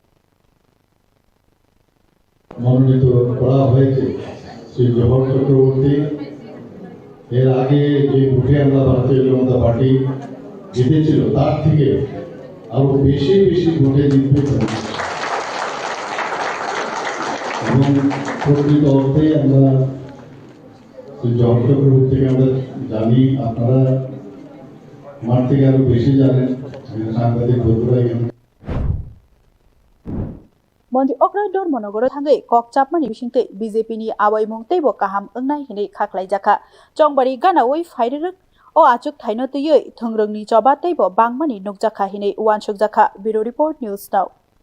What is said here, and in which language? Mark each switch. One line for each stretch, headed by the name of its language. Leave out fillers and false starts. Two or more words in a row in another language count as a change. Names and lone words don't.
Bangla: মনোনীত করা হয়েছে শ্রী জহর চক্রবর্তী এর আগে যে ভোটে আমরা ভারতীয় জনতা পার্টি জিতেছিল তার থেকে আরো বেশি বেশি ভোটে জিতবে এবং প্রকৃত অর্থে আমরা শ্রী জহর চক্রবর্তীকে আমরা জানি আপনারা আমার থেকে আরো বেশি জানেন সাংবাদিক বন্ধুরা এখানে
Kok Borok: Monji Okra Dormonogoro thangai kokchapmani bisingtei BJP ni awaimung teibo kaham engnai hinei khaklai jaka Chongbari ganawoi fairerek o achuk thaino tuyei thongrongni joba teibo bangmani nukjaka hinei wansuk jaka
English: Bureau Report News Now